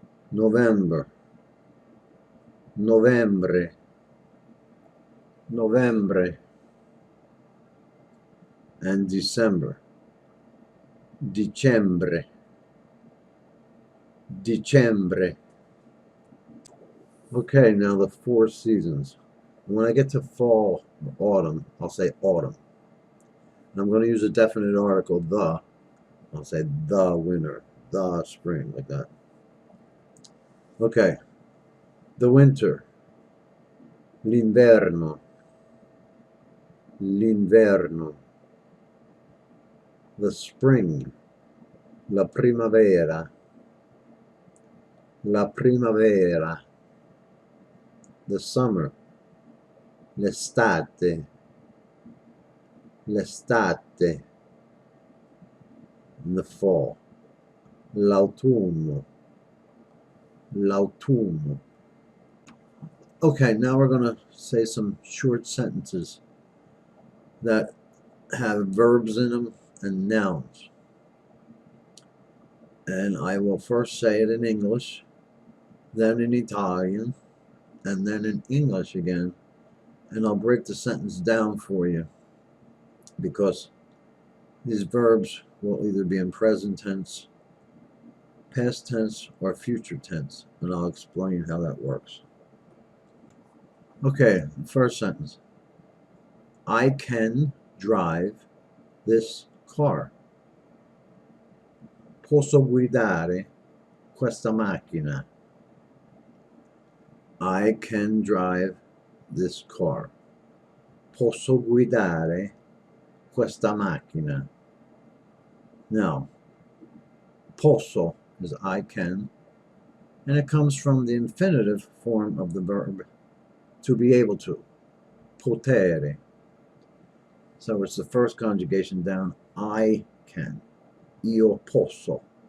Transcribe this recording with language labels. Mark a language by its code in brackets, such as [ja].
[it] November, novembre, novembre. [en] And December, [it] dicembre, dicembre. [en] Okay, now the 4 seasons. When I get to fall, autumn, I'll say autumn. And I'm going to use a definite article, the. I'll say the winter, the spring, like that. Okay, the winter, [it] l'inverno, l'inverno. [en] The spring, [it] la primavera, la primavera. [en] The summer, [it] l'estate, l'estate. [en] And the fall, [it] l'autunno, l'autunno. [en] Okay, now we're going to say some short sentences that have verbs in them and nouns. And I will first say it in English, then in Italian, and then in English again. And I'll break the sentence down for you, because these verbs will either be in present tense, past tense, or future tense, and I'll explain how that works. Okay, the first sentence. I can drive this car. [it] Posso guidare questa macchina. [en] I can drive this car. [it] Posso guidare questa macchina. [en] Now, posso is I can, and it comes from the infinitive form of the verb to be able to, potere. So it's the first conjugation down, I can, [it] io posso.